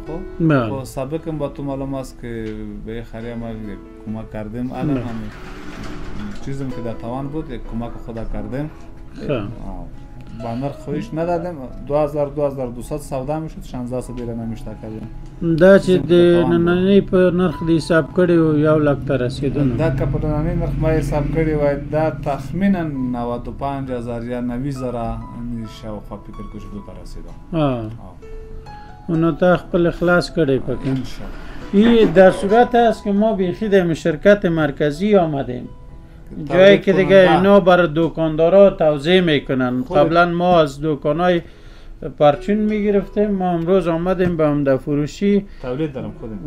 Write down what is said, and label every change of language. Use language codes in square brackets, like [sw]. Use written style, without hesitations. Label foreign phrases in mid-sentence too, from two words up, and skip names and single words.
[fa] خب سابقا با تو معلوم است که به خرید ما کمک کردیم. الان هم چیزی که در توان بود یک کمک خدا کردیم با نرخ خویش ندادیم 2200 سودا میشد 1600 دیره نمیشته کردیم. [ps] دا چې د نننی په نرخ دی حساب کړی او 1 لک ته رسیدونه. دا که په نننی نرخ ما حساب کړی وای دا تخمینا 95000 یا 90000 شاوخوا فکر کوم چې دوی رسیدو. نو تا خپل اخلاص کړی پکې. [fa] این در صورت است که ما بیخی در شرکت مرکزی آمدیم جایی که دیگه اینا برای دکاندارا توزیع میکنن. قبلا ما از دکانای پرچون میگرفتیم، ما امروز آمدیم به عمده فروشی تولید دارم خودم